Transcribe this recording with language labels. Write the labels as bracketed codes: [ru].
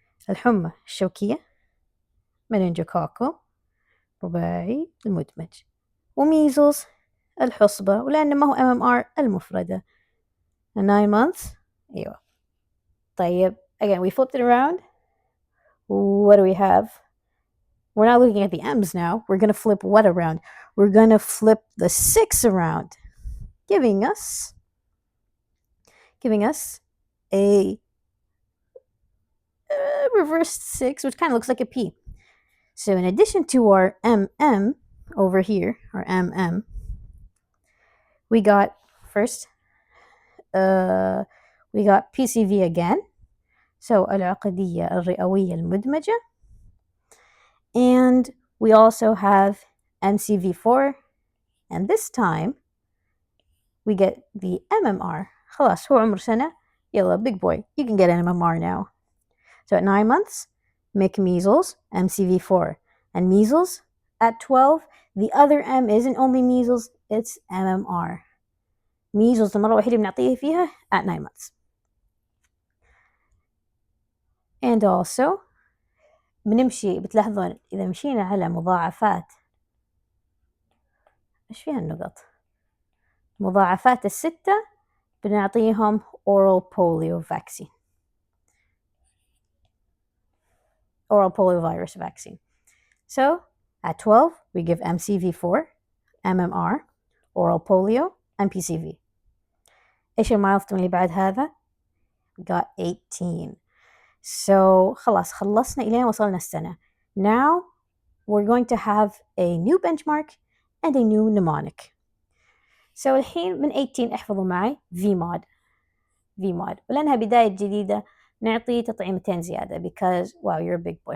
[ar] الحمى الشوكية مننجوكوكو رباعي المدمج. وميزلز الحصبة، ولأن ما هو MMR المفردة. [en] 9 months. [ar] أيوة. طيب, [en] again, we flipped it around. What do we have? We're not looking at the M's now. We're going to flip what around? We're going to flip the 6 around, giving us a reversed 6, which kind of looks like a P. So in addition to our MM over here, our MM, we got first, we got PCV again. [ar] So العقدية الرئوية المدمجة. [en] And we also have MCV4. And this time, we get the MMR. [ar] خلاص هو عمر سنة. يلا, [en] big boy, you can get an MMR now. So at 9 months, make measles, MCV4. And measles, at 12, the other M isn't only measles, it's MMR. [ar] measles المرة الوحيدة بنعطيه فيها [en] at 9 months. [ar] And also, بنمشي, بتلاحظون إذا مشينا على مضاعفات, إيش فيها النقط؟ مضاعفات 6 بنعطيهم [en] oral polio vaccine. Oral poliovirus vaccine. So, at 12, we give MCV4, MMR, oral polio, and PCV. [ar] إيش المايلستون اللي بعد هذا? [en] We got 18. [ar] So, خلاص خلصنا إلين وصلنا السنة. [en] Now, we're going to have a new benchmark and a new mnemonic. [ar] So, الحين من 18 احفظوا معي VMOD. ولأنها بداية جديدة نعطي تطعيمتين زيادة [en] because wow, you're a big boy.